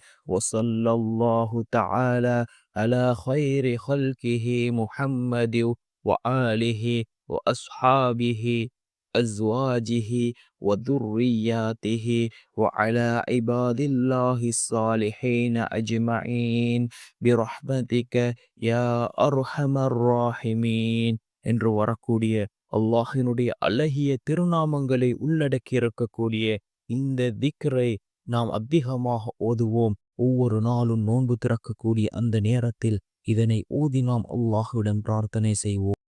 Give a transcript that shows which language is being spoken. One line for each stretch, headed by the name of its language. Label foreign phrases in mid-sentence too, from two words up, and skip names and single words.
Arabic: وصلى الله تعالى على خير خلقه محمد وآله وأصحابه أزواجه وذرياته وعلى عباد الله الصالحين أجمعين برحمتك يا أرحم الراحمين
Tamil: என்று வரக்கூடிய அல்லாஹினுடைய அழகிய திருநாமங்களை உள்ளடக்கி இருக்கக்கூடிய இந்த திக்ரை நாம் அதிகமாக ஓதுவோம். ஒவ்வொரு நாளும் நோன்பு திறக்கக்கூடிய அந்த நேரத்தில் இதனை ஓதி நாம் அல்லாஹ்விடம் பிரார்த்தனை செய்வோம்.